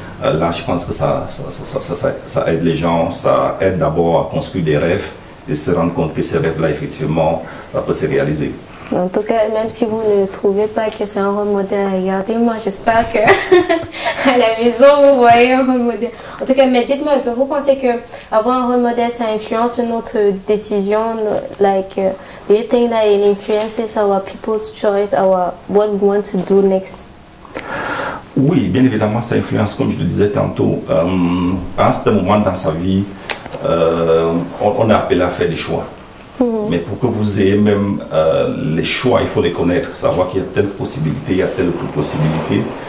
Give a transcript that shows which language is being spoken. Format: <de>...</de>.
<fr>Là, je pense que ça aide les gens, ça aide d'abord à construire des rêves et se rendre compte que ces rêves-là, effectivement, ça peut se réaliser. En tout cas, même si vous ne trouvez pas que c'est un rôle modèle, regardez-moi, j'espère que à la maison, vous voyez un rôle modèle. En tout cas, mais dites-moi un peu, vous pensez qu'avoir un rôle modèle, ça influence notre décision?</fr> <en>Like, do you think that it influences our people's choice, what we want to do next?</en> <fr>Oui, bien évidemment, ça influence, comme je le disais tantôt. À un certain moment dans sa vie, on est appelé à faire des choix. Mais pour que vous ayez même les choix, il faut les connaître, savoir qu'il y a telle possibilité, il y a telle autre possibilité.</fr>